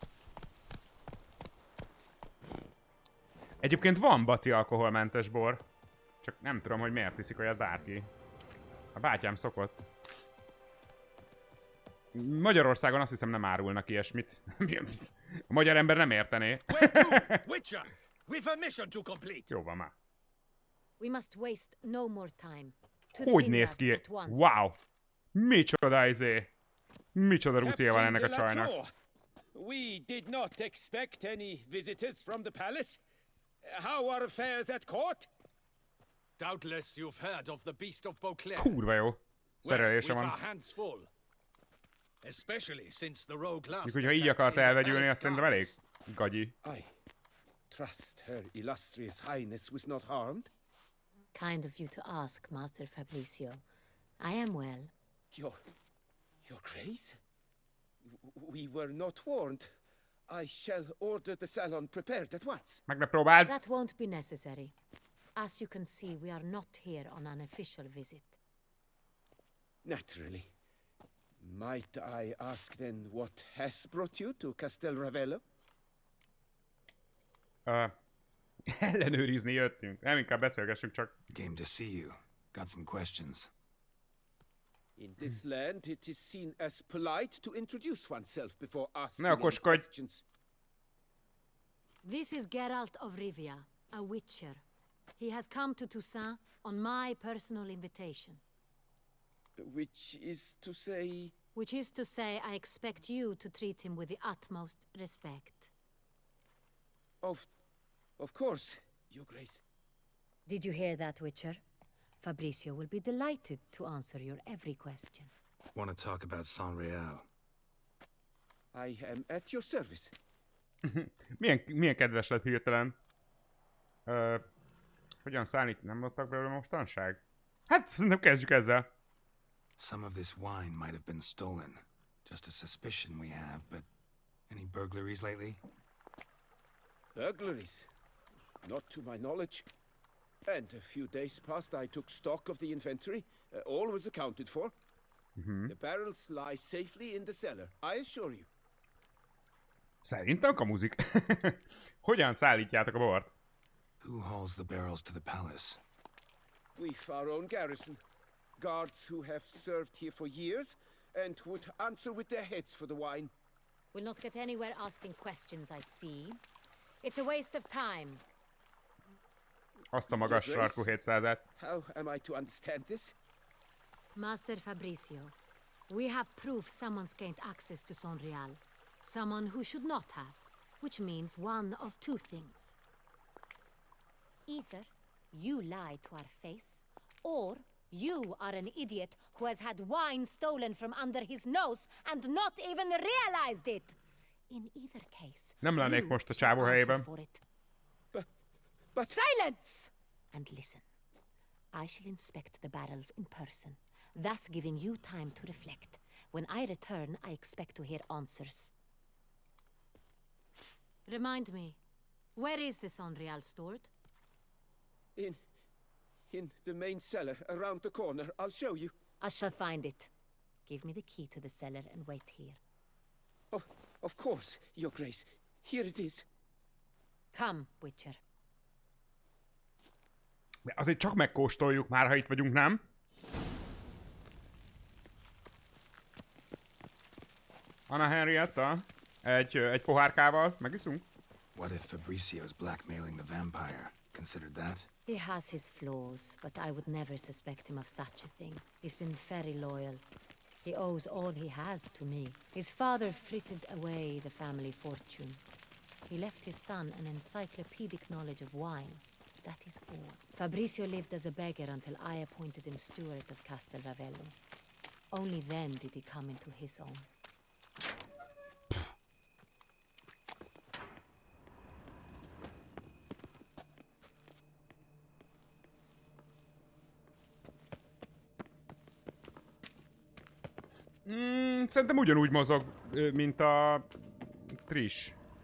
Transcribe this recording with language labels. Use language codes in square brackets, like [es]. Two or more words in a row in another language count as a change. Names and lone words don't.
[hu] Egyébként van baci alkoholmentes bor. Csak nem tudom, hogy miért iszik olyat bárki. A bátyám szokott. Magyarországon azt hiszem nem árulnak ilyesmit. A magyar ember nem értené. [en] Witcher, we've a mission to complete. [hu] Jó van már. [en] We must waste no more time. To the [hu] Hogy néz [en] vineyard [hu] ki? [en] at once. [hu] Wow! Micsoda izé! Micsoda rucia van ennek a csajnak. [en] We did not expect any visitors from the palace. How are affairs at court? Doubtless you've heard of the Beast of Beauclair. [hu] Kurva jó. Szerelése [en] We've [hu] van. [en] our hands full. Especially since the rogue last [hu] Mikor, hogyha így [en] attacked [hu] akart [en] in the [hu] elvegyülni, [en] palace [hu] azt szerintem elég [en] gardens. [hu] gagyi. [en] I trust her illustrious highness was not harmed. Kind of you to ask, Master Fabricio. I am well. Your grace? We were not warned. I shall order the salon prepared at once. [hu] Meg ne próbáld! [en] That won't be necessary. As you can see, we are not here on an official visit. Naturally. Might I ask then what has brought you to Castel Ravello? [hu] Ellenőrizni jöttünk. Nem, inkább beszélgessünk csak. [en] Came to see you. Got some questions. In this land, it is seen as polite to introduce oneself before asking [hu] Ne [en] any [hu] okoskodj. [en] questions. This is Geralt of Rivia, a witcher. He has come to Toussaint on my personal invitation. Which is to say... Which is to say, I expect you to treat him with the utmost respect. Of course, Your Grace. Did you hear that, Witcher? Fabrizio will be delighted to answer your every question. Want to talk about Saint-Réal? I am at your service. [hu] milyen kedves lett hirtelen. Hogyan szállít? Nem adtak belőle mostanság? Hát, szerintem kezdjük ezzel. [en] Some of this wine might have been stolen. Just a suspicion we have, but any burglaries lately? Burglaries? Not to my knowledge. And a few days past I took stock of the inventory. All was accounted for. The barrels lie safely in the cellar, I assure you. [hu] Szerintem kamuzik. Hogyan szállítjátok a bort? [en] Who hauls the barrels to the palace? We've our own garrison. Guards who have served here for years and would answer with their heads for the wine. We'll not get anywhere asking questions, I see. It's a waste of time. [hu] Azt a magas sarkú 700-et. [en] How am I to understand this? Master Fabrizio, we have proof someone's gained access to Saint-Réal. Someone who should not have, which means one of two things. Either you lie to our face, or you are an idiot who has had wine stolen from under his nose and not even realized it. In either case, [hu] Nem lennék most a csávó helyében. [en] But silence! And listen. I shall inspect the barrels in person, thus giving you time to reflect. When I return, I expect to hear answers. Remind me, where is the Saint-Réal stored? In the main cellar, around the corner. I'll show you. I shall find it. Give me the key to the cellar and wait here. Oh, of course, Your Grace. Here it is. Come, Witcher. [hu] De azért csak megkóstoljuk már, ha itt vagyunk, nem? Anna Henrietta? Egy pohárkával megiszunk? [en] What if Fabrizio's blackmailing the vampire? Considered that? He has his flaws, but I would never suspect him of such a thing. He's been very loyal. He owes all he has to me. His father frittered away the family fortune. He left his son an encyclopedic knowledge of wine. That is all. Fabrizio lived as a beggar until I appointed him steward of Castel Ravello. Only then did he come into his own. [hu] Szerintem ugyanúgy mozog, mint a Trish.